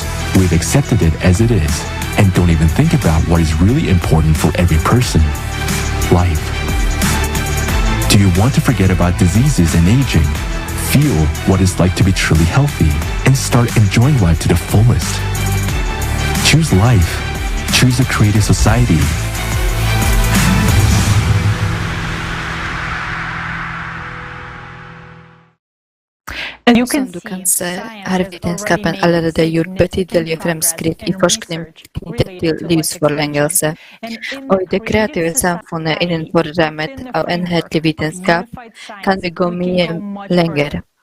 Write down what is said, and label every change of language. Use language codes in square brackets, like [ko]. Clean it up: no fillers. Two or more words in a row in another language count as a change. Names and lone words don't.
[en] We've accepted it as it is, and don't even think about what is really important for every person. Life. Do you want to forget about diseases and aging? Feel what it's like to be truly healthy and start enjoying life to the fullest. Choose life. Choose a creative society. [no] Som du kan se har vetenskapen allerede gjort betydelige fremskritt i forskning knyttet til livsforlengelse, og i det kreative samfunnet innenfor rammet av enhetlig vitenskap kan vi gå mye lenger.